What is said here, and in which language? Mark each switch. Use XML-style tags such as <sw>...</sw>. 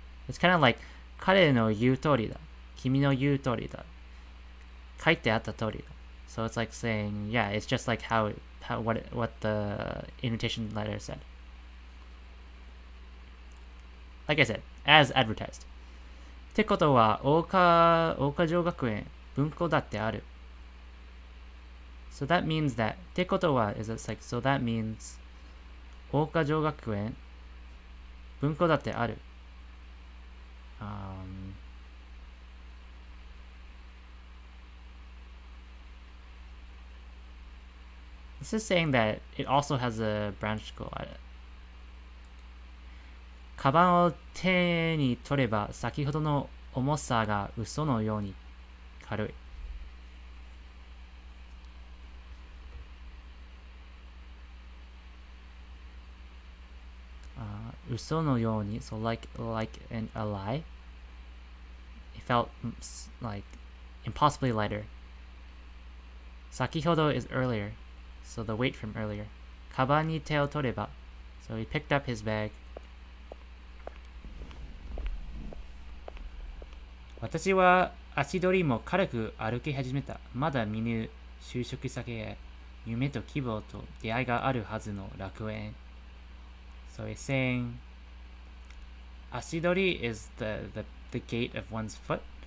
<en>It's kind of like 彼の言う通りだ。</en> <ja>君の言う通りだ。書いてあった通りだ。</ja> <en>So it's like saying, yeah, it's just like what the invitation letter said. Like I said, as advertised.</en> <ja>ってことは、大岡城学園、文庫だってある。</ja> <en>So that means that, ってことは is like, so that means, 大岡城学園、文庫だってある。 This is saying that it also has a branch school at it.</en> <ja>カバンを手に取れば先ほどの重さが嘘のように軽い。</ja> <en>嘘のように so like a lie. It felt like impossibly lighter. 先ほど is earlier, so the weight from earlier. カバンに手を取れば so he picked up his bag.</en> <ja>私は足取りも軽く歩き始めた。まだ見ぬ就職先へ夢と希望と出会いがあるはずの楽園。</ja> <en>So he's saying 足取り is the gait of one's foot.</en>